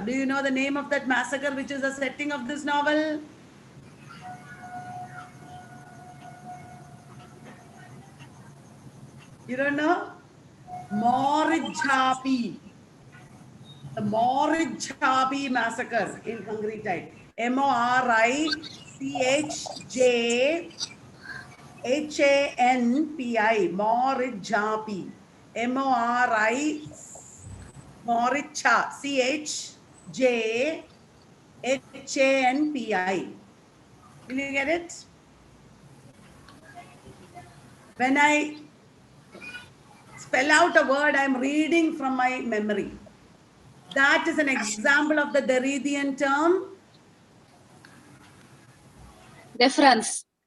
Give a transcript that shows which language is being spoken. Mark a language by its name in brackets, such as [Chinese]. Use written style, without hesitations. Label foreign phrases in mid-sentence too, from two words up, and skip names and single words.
[English] Do you know the name of that massacre, which is the setting of this novel? You don't know? Morijhapi. The Morijhapi massacre in Hungry Tide. Morijhanpi. Morijhapi. Moricha. Chjanpi. Will you get it? When I spell out a word, I'm reading from my memory. That is an example of the Derridian term. Deference.